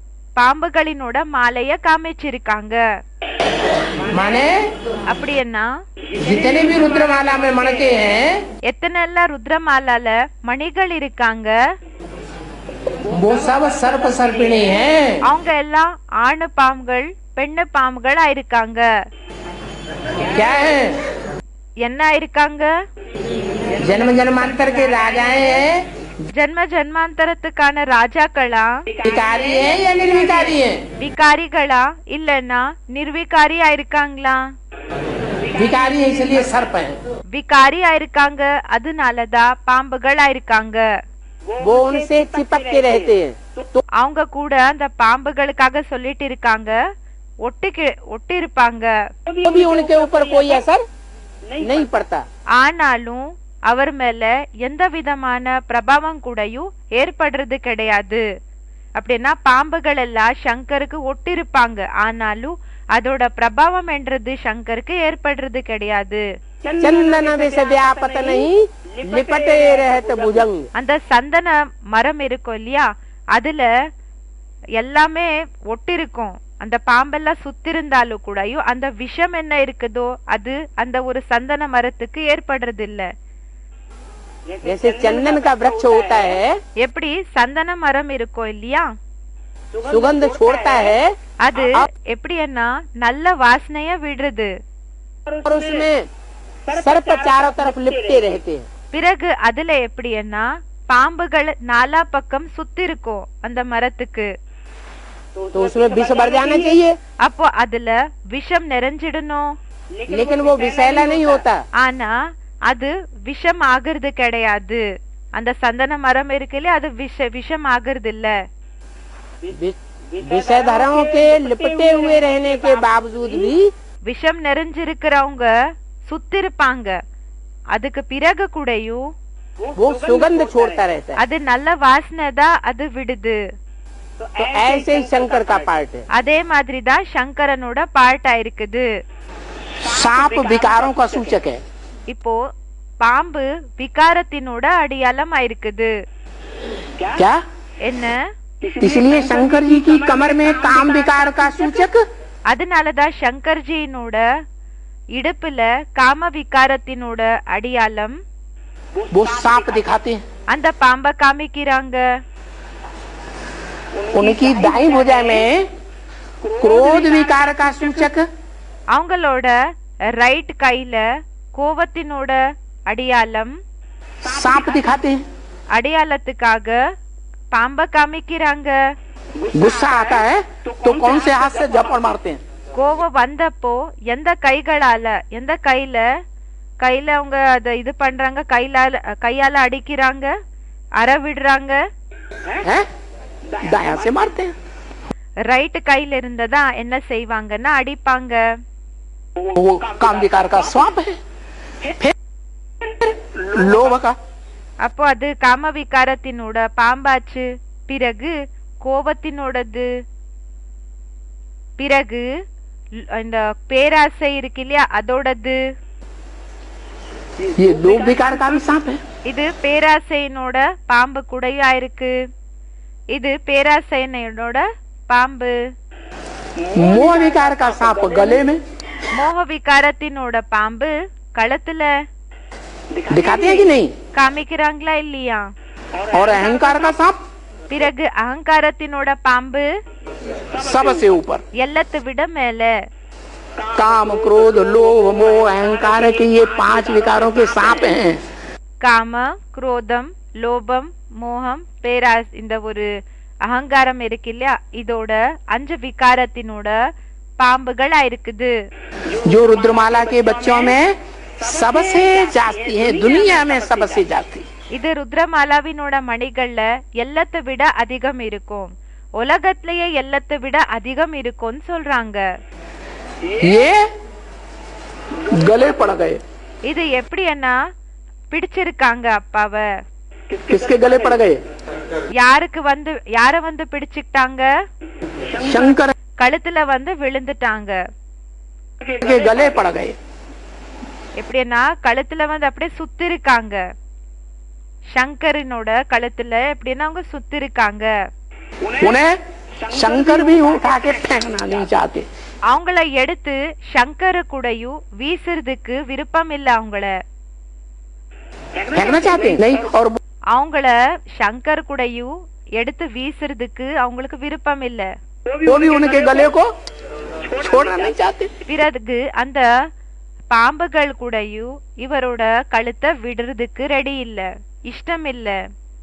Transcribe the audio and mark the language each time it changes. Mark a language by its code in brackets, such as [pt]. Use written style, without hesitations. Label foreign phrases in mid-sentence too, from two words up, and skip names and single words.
[ta] பாம்புகளினோட மாலைய காமிச்சிருக்காங்க. [hi] माने [ta] அப்படி என்ன? [hi] जितने भी रुद्रमाला में मणके हैं, [ta] எத்தனை ருத்ரமாலால மணிகள் இருக்காங்க, [hi] वो सब सर्प सर्पिणी हैं. [ta] அவங்க எல்லாம் ஆணு பாம்புகள் பெண்ணு பாம்புகளா இருக்காங்க. [hi] क्या है? [ta] என்ன இருக்காங்க? [hi] जन्म जन्मांतर के राजाएं हैं. [ta] ஜென்ம ஜென்மாந்தரத்துக்கான ராஜாக்களா, [hi] विकारी है या निर्विकारी है? [ta] விகாரிகளா இல்லன்னா நிர்விகாரியா இருக்காங்களா? [hi] विकारी है इसलिए सर्प है. [ta] விகாரியா இருக்காங்க, அதனாலதான் பாம்புகளா இருக்காங்க. [hi] वो उनसे चिपक के रहते हैं. [ta] அவங்க கூட அந்த பாம்புகளுக்காக சொல்லிட்டு இருக்காங்க, ஒட்டி இருப்பாங்க. [hi] तो भी उनके ऊपर कोई असर नहीं पड़ता. [ta] ஆனாலும் அவர் மேல எந்த விதமான பிரபாவம் கூடயும் ஏற்படுறது கிடையாது. அப்படின்னா பாம்புகள் எல்லாம் சங்கருக்கு ஒட்டிருப்பாங்க, ஆனாலும் அதோட பிரபாவம் என்றது சங்கருக்கு ஏற்படுறது கிடையாது. [hi] चंदन से व्यापत नहीं लिपटे रहत भुजंग. [ta] அந்த சந்தன மரம் இருக்கும் இல்லையா, அதுல எல்லாமே ஒட்டிருக்கும். அந்த பாம்பெல்லாம் சுத்திருந்தாலும் கூடயும் அந்த விஷம் என்ன இருக்குதோ அது அந்த ஒரு சந்தன மரத்துக்கு ஏற்படுறது இல்ல. [hi] जैसे चंदन का वृक्ष होता है, [ta] எப்படி சந்தன மரம் இருக்கும் இல்லையா, [hi] सुगंध छोड़ता है, [ta] அது எப்படின்னா நல்ல வாசனைய விடுறது. [hi] और उसमें सर्प चारों तरफ लिपटे रहते हैं. [ta] பிறகு அதுல எப்படின்னா பாம்புகள் நாலா பக்கம் சுத்தி இருக்கும் அந்த மரத்துக்கு. [hi] तो उसमें विष भर जाना चाहिए, [ta] அப்போ அதுல விஷம் நிறைஞ்சிடணும். [hi] लेकिन वो विषैला नहीं होता. [ta] ஆனா அது விஷம் ஆகுறது கிடையாது. அந்த சந்தன மரம் இருக்குல்ல, அது விஷம் ஆகுறது இல்ல. [hi] विषधरों के लिपटे हुए रहने के बावजूद भी [ta] விஷம் நிறைஞ்சிருக்கிறவங்க சுத்தி இருப்பாங்க, அதுக்கு பிறகு கூடயும் [hi] वो सुगंध छोड़ता रहता है. [ta] அது நல்ல வாசனை தான் அது விடுது. [hi] तो ऐसे ही शंकर का पार्ट है. [ta] அதே மாதிரி தான் சங்கரனோட பார்ட்டா இருக்குது. [hi] सांप विकारों का सूचक है. [ta] இப்போ பாம்பு விகாரத்தினோட அடையாளம் ஆயிருக்குது. [hi] क्या? [ta] என்ன? [hi] इसलिए शंकर जी की कमर में काम विकार का सूचक, [ta] அதனாலதான் சங்கர்ஜியினோட இடுப்புல காம விகாரத்தினோட அடையாளம் [hi] वो सांप दिखाते हैं. [ta] அந்த பாம்ப காமிக்கிறாங்க. [hi] उनकी दाई भुजा में क्रोध विकार का सूचक, [ta] அவங்களோட ரைட் கையில கோவத்தினோட அடையாளம், [hi] सांप दिखाते हैं. [ta] அடையாளத்துக்காக பாம்ப காமிக்கிறாங்க. [hi] गुस्सा आता है तो कौन से हाथ से झपड़ मारते हैं? [ta] கோவம் வந்தப்போ எந்த கைகளால எந்த கையில அவங்க அத இது பண்றாங்க, கையால அடிக்கிறாங்க, அற விடுறாங்க. [hi] दाया से मारते हैं. [ta] ரைட் கையில இருந்ததா என்ன செய்வாங்கன்னா அடிப்பாங்க. [hi] वो काम विकार का स्वाप है. फिर लोभ का, [ta] அப்போ அது காம விகாரத்தினோட பாம்பாச்சு. பிறகு கோபத்தினோடது, பிறகு இந்த பேராசை இருக்கு இல்லையா அதோடது. [hi] ये लोभ विकार का भी सांप है. [ta] இது பேராசையினோட பாம்பு கூடயா இருக்கு. இது பேராசையினோட பாம்பு. [hi] मोह विकार का सांप गले में, [ta] மோக விகாரத்தினோட பாம்பு கழுத்துல [hi] दिखाते हैं कि नहीं? [ta] காமிக்கிறாங்களா இல்லையா? [hi] और अहंकार का सांप [ta] பிறகு அகங்காரத்தினோட பாம்பு [hi] सबसे ऊपर. [ta] எல்லாத்தை விட மேல. [hi] काम क्रोध लोभ मोह अहंकार के ये 5 विकारों के सांप हैं. [ta] காம குரோதம் லோபம் மோகம் பேராஸ் இந்த ஒரு அகங்காரம் இருக்கு இல்லையா, இதோட 5 விகாரத்தினோட பாம்புகளா இருக்குது. [hi] जो रुद्रमाला के बच्चों में सबसे जाती है, दुनिया में सबसे जाती. [ta] இது ருத்ரமாலாவினோட மணிகள்ல எல்லாத்தை விட அதிகம் இருக்கும், உலகத்திலேயே எல்லாத்தை விட அதிகம் இருக்கும்னு சொல்றாங்க. [hi] ये गले पड़ गए. [ta] இது எப்படி என்ன பிடிச்சிருக்காங்க அப்பாவ. [hi] किसके गले पड़ गए? [ta] யார வந்து பிடிச்சுக்கிட்டாங்க? [hi] शंकर [ta] கழுத்துல வந்து விழுந்துட்டாங்க. [hi] के गले पड़ गए. [ta] எப்படின்னா கழுத்துல வந்து அப்படியே சுத்தி இருக்காங்க. சங்கரனோட கழுத்துல எப்படின்னா அவங்க சுத்தி இருக்காங்க. [hi] उन्हें शंकर भी उठा के फेंकना नहीं चाहते। [ta] அவங்கள எடுத்து சங்கர கூடயும் வீசுறதுக்கு விருப்பம் இல்ல அவங்கள [hi] फेंकना चाहते नहीं और [ta] அவங்கள சங்கர் கூடயும் எடுத்து வீசுறதுக்கு அவங்களுக்கு விருப்பம் இல்ல [hi] वो भी उनके गले को छोड़ना नहीं चाहते। [ta] பிறகு அந்த பாம்புகள் கூடயும் இவரோட கழுத்தை விடுறதுக்கு ரெடி இல்ல, இஷ்டம் இல்ல।